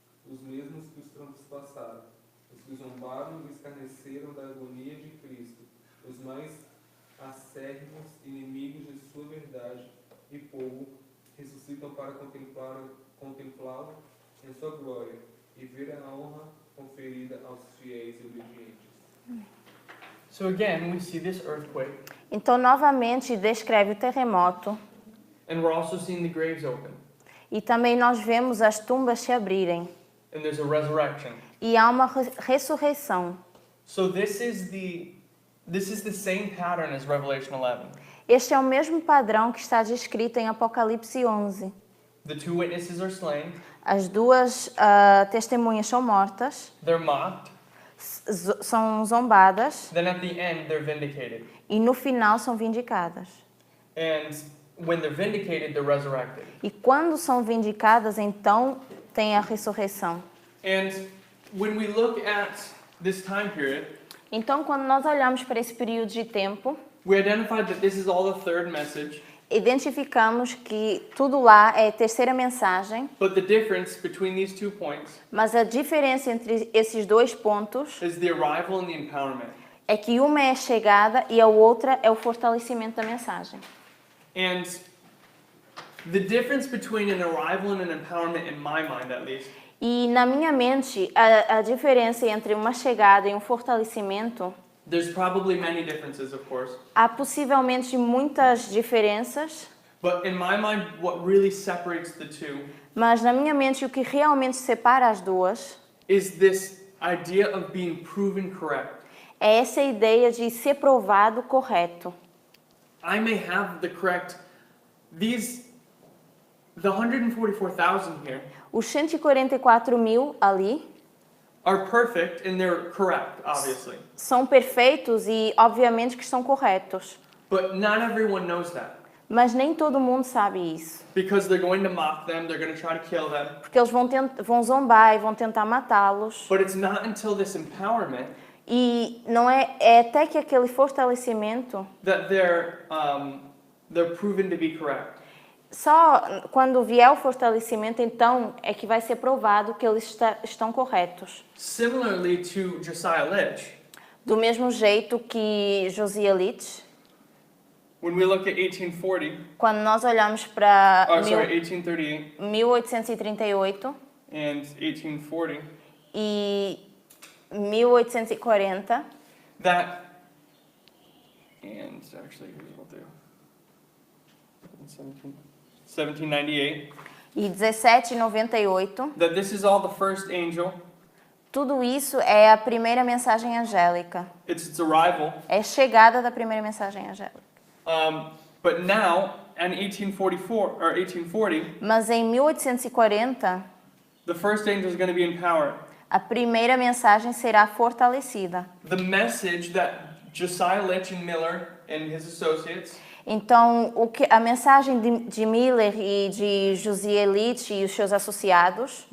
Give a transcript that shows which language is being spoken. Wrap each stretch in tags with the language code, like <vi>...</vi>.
<pt>Os mesmos que os transpassaram, os que zombaram e escarneceram da agonia de Cristo, os mais acérrimos inimigos de sua verdade e povo, ressuscitam para contemplá-lo em sua glória e ver a honra conferida aos fiéis e obedientes.</pt> <en>So again, we see this earthquake,</en> <pt>Então, novamente, descreve o terremoto.</pt> <en>and we're also seeing the graves open,</en> <pt>E também nós vemos as tumbas se abrirem.</pt> <en>and there's a resurrection.</en> <pt>E há uma ressurreição.</pt> <en>So this is the same pattern as Revelation 11.</en> <pt>Este é o mesmo padrão que está descrito em Apocalipse 11.</pt> <en>The two witnesses are slain,</en> <pt>As duas testemunhas são mortas,</pt> <en>they're mocked,</en> <pt>são zombadas</pt> <en>then at the end they're vindicated.</en> <pt>e no final são vindicadas.</pt> <en>And when they're vindicated, they're resurrected.</en> <pt>E quando são vindicadas, então tem a ressurreição.</pt> <en>And when we look at this time period,</en> <pt>Então, quando nós olhamos para esse período de tempo,</pt> <en>we identified that this is all the third message,</en> <pt>Identificamos que tudo lá é a terceira mensagem,</pt> <en>but the difference between these 2 points</en> <pt>mas a diferença entre esses dois pontos</pt> <en>is the arrival and the empowerment.</en> <pt>é que uma é a chegada e a outra é o fortalecimento da mensagem.</pt> <en>And the difference between an arrival and an empowerment, in my mind at least,</en> <pt>E na minha mente, a diferença entre uma chegada e um fortalecimento,</pt> <en>there's probably many differences, of course.</en> <pt>há possivelmente muitas diferenças,</pt> <en>But in my mind, what really separates the two</en> <pt>mas na minha mente o que realmente separa as duas</pt> <en>is this idea of being proven correct.</en> <pt>é essa ideia de ser provado correto.</pt> <en>I may have the correct, the 144,000 here</en> <pt>Os 144.000 ali</pt> <en>are perfect and they're correct, obviously.</en> <pt>são perfeitos e obviamente que estão corretos,</pt> <en>But not everyone knows that</en> <pt>mas nem todo mundo sabe isso,</pt> <en>because they're going to mock them, they're going to try to kill them.</en> <pt>porque eles vão zombar e vão tentar matá-los.</pt> <en>But it's not until this empowerment</en> <pt>E não é até que aquele fortalecimento,</pt> <en>that they're proven to be correct.</en> <pt>só quando vier o fortalecimento, então é que vai ser provado que eles estão corretos.</pt> <en>Similarly to Josiah Litch,</en> <pt>Do mesmo jeito que Josiah Litch,</pt> <en>when we look at 1840,</en> <pt>quando nós olhamos para</pt> <en>1838</en> <pt>1838</pt> <en>and 1840,</en> <pt>e 1840,</pt> <en>that, and actually here's what they'll do, 1798,</en> <pt>e 1798,</pt> <en>that this is all the first angel,</en> <pt>tudo isso é a primeira mensagem angélica.</pt> <en>it's its arrival.</en> <pt>É a chegada da primeira mensagem angélica.</pt> <en>But now, in 1844 or 1840,</en> <pt>Mas em 1840,</pt> <en>the first angel is going to be empowered.</en> <pt>a primeira mensagem será fortalecida.</pt> <en>The message that Josiah Litch and Miller and his associates</en> <pt>Então, a mensagem de Miller e de Josiah Litch e os seus associados,</pt>